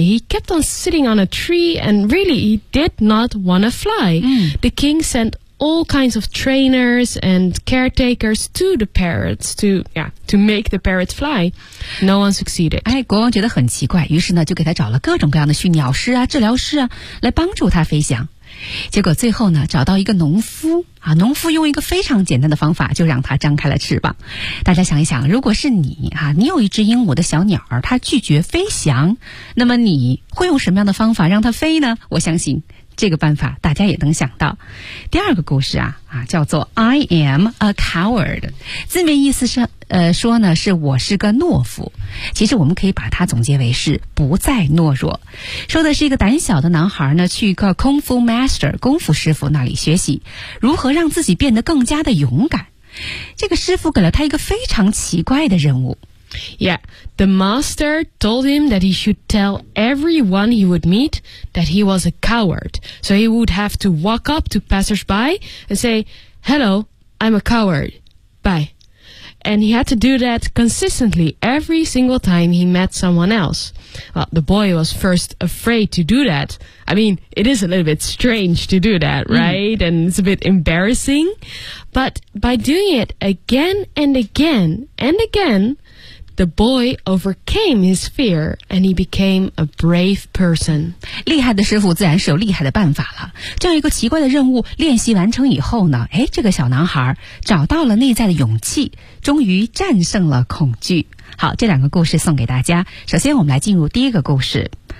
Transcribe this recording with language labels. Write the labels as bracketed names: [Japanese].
[English] He kept on sitting on a tree and really he did not want to fly. Mm. The king sent all kinds of trainers and caretakers to the parrots to, yeah, to make the parrots fly. No one succeeded. [Chinese] 哎，国王觉得很奇怪，于是呢就给他找了各种各样的驯鸟师啊、治疗师啊，来帮助他飞翔。结果最后呢找到一个农夫啊，农夫用一个非常简单的方法就让他张开了翅膀。大家想一想，如果是你啊，你有一只鹦鹉的小鸟儿，它拒绝飞翔，那么你会用什么样的方法让它飞呢？我相信这个办法大家也能想到。第二个故事啊叫做 [English] I am a coward， [Chinese] 字面意思是说呢是我是个懦夫，其实我们可以把它总结为是不再懦弱。说的是一个胆小的男孩呢去一个 [English] Kung Fu Master [Chinese] 功夫师傅那里学习如何让自己变得更加的勇敢。这个师傅给了他一个非常奇怪的任务。 [English] Yeah, the master told him that he should tell everyone he would meet that he was a coward. So he would have to walk up to passersby and say, "Hello, I'm a coward. Bye." And he had to do that consistently every single time he met someone else. Well, the boy was first afraid to do that. I mean, it is a little bit strange to do that, right? And it's a bit embarrassing. But by doing it again and again and again,The boy overcame his fear and he became a brave person. [Chinese] 厉害的师傅自然是有厉害的办法了。这样一个奇怪的任务练习完成以后呢，哎，这个小男孩找到了内在的勇气，终于战胜了恐惧。好，这两个故事送给大家。首先我们来进入第一个故事。